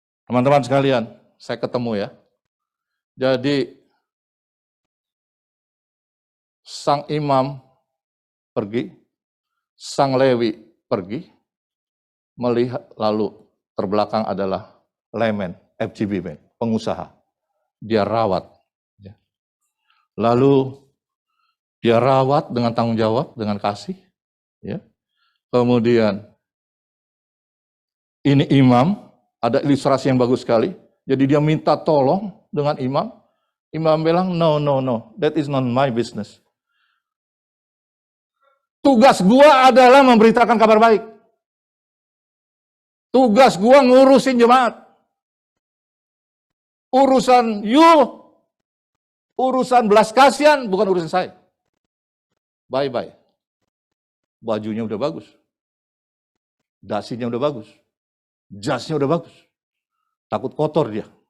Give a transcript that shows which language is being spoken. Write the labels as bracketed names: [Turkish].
[Indonesian] Teman-teman sekalian, saya ketemu ya. Jadi, sang imam pergi, sang Lewi pergi, melihat lalu terbelakang adalah Lemen, FGB men, pengusaha. Dia rawat. Ya. Lalu dia rawat dengan tanggung jawab, dengan kasih. Ya. Kemudian Ini imam, ada ilustrasi yang bagus sekali. Jadi dia minta tolong dengan imam. Imam bilang, [English] no, no, no, that is not my business. [Indonesian] Tugas gua adalah memberitakan kabar baik. Tugas gua ngurusin jemaat. Urusan urusan belas kasihan bukan urusan saya. Bye-bye. Bajunya udah bagus. Dasinya udah bagus. Jasnya udah bagus. Takut kotor dia.